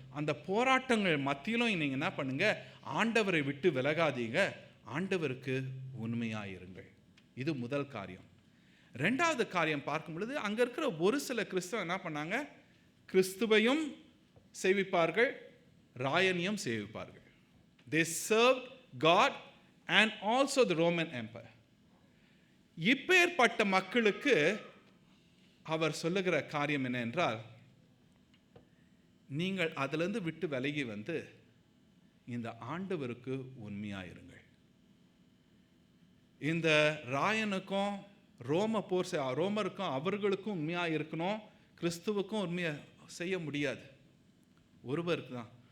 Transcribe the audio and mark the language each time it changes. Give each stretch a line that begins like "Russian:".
Tamil: அந்த போராட்டங்கள் மத்தியிலும் நீங்கள் என்ன பண்ணுங்க, ஆண்டவரை விட்டு விலகாதீங்க, ஆண்டவருக்கு உண்மையாக இருங்கள். இது முதல் காரியம். ரெண்டாவது காரியம் பார்க்கும் பொழுது, அங்கே இருக்கிற ஒரு சில கிறிஸ்தவ என்ன பண்ணாங்க, கிறிஸ்துவையும் சேவிப்பார்கள், ராயனையும் சேவிப்பார்கள்.
English: They served God and also the Roman Empire.
Tamil: இப்பேற்பட்ட மக்களுக்கு அவர் சொல்லுகிற காரியம் என்ன என்றால், நீங்கள் அதிலிருந்து விட்டு விலகி வந்து இந்த ஆண்டவருக்கு உண்மையாயிருங்கள். இந்த ராயனுக்கும் ரோமருக்கும் அவர்களுக்கும் உண்மையாக இருக்கணும், கிறிஸ்துவுக்கும் உண்மையாக செய்ய முடியாது. ஒருவருக்கு தான்.